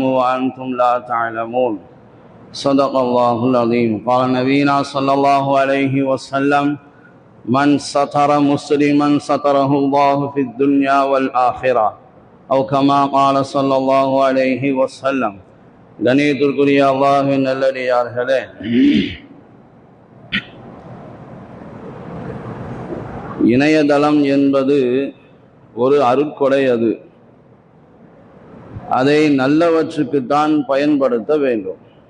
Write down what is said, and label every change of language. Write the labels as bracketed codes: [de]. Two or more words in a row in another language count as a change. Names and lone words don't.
[ar] وأنتم لا تعلمون صدق الله العظيم قال نبينا صلى الله عليه وسلم من ستر مسلما ستره الله في الدنيا والآخرة أو كما قال صلى الله عليه وسلم [ta] கணியத்திற்குரிய அல்லாஹ்வின் நல்லடியார்களே, இணையதளம் என்பது ஒரு அருட்கொடை. அதை நல்லவற்றுக்குத்தான் பயன்படுத்த வேண்டும்.